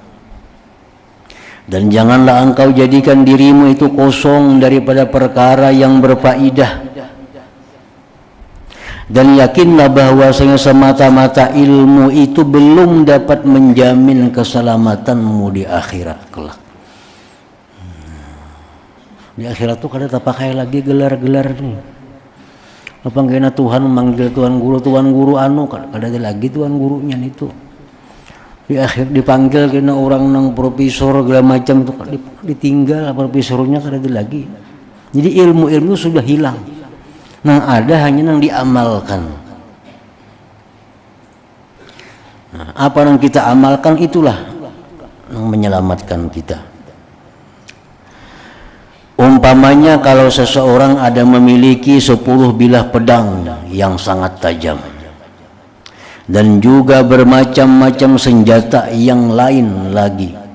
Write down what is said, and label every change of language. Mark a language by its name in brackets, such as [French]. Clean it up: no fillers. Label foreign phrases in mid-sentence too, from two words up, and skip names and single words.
[Indonesian] Dan janganlah engkau jadikan dirimu itu kosong daripada perkara yang berfaedah. Dan yakinlah bahwasanya semata-mata ilmu itu belum dapat menjamin keselamatanmu di akhirat kelak. [Banjar] Di akhirat tuh kada terpakai lagi gelar-gelar nih. Apa kena Tuhan memanggil tuan guru anu kada ada lagi tuan gurunya itu. Di akhir dipanggil kena orang nang profesor segala macam tuh ditinggal profesornya kada ada lagi. [Indonesian] Jadi ilmu-ilmu sudah hilang. Nah, ada hanya nang diamalkan. Nah, apa yang kita amalkan itulah yang menyelamatkan kita. Umpamanya kalau seseorang ada memiliki 10 bilah pedang yang sangat tajam dan juga bermacam-macam senjata yang lain lagi,